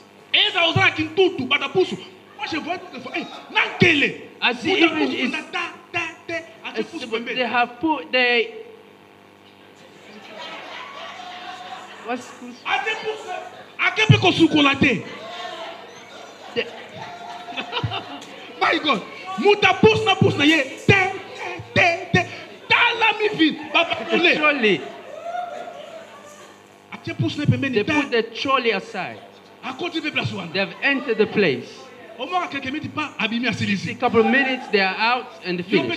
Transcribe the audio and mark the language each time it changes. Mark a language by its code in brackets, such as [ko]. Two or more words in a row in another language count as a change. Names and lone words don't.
[en] I see even they have put what's my God. [ln] Muta pousse na ye. [en] Trolley. They put the trolley aside. They have entered the place. A couple of minutes, they are out and they finish.